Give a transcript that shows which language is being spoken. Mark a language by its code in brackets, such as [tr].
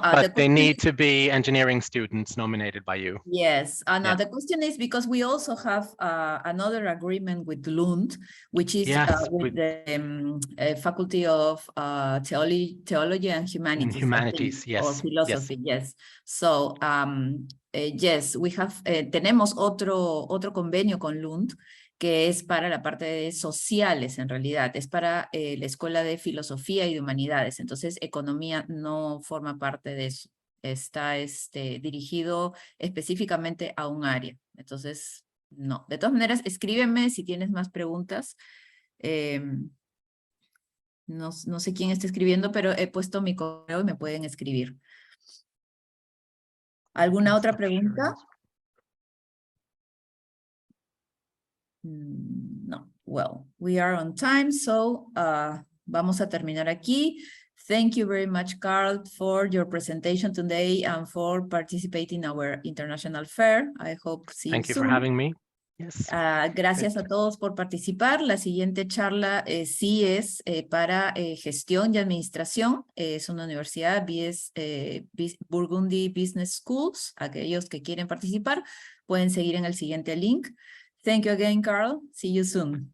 [en] but they need to be engineering students nominated by you. Yes. No, the question is because we also have another agreement with Lund, which is with the Faculty of Theology and Humanities, yes. Or Philosophy, yes. So, yes, we have, [es] tenemos otro convenio con Lund, que es para la parte de sociales, en realidad, es para la Escuela de Filosofía y de Humanidades, entonces economía no forma parte de eso, está dirigido específicamente a un área, entonces no. De todas maneras, escríbeme si tienes más preguntas, no sé quién está escribiendo, pero he puesto mi correo y me pueden escribir. ¿Alguna otra pregunta? [en] No. Well, we are on time, so [es] vamos a terminar aquí. [en] Thank you very much, Carl, for your presentation today and for participating in our international fair. I hope see you soon. Thank you for having me. Yes. [es] Gracias a todos por participar. La siguiente charla sí es para gestión y administración. Es una universidad, Burgundy Business Schools. Aquellos que quieren participar pueden seguir en el siguiente link. [en] Thank you again, Carl. See you soon.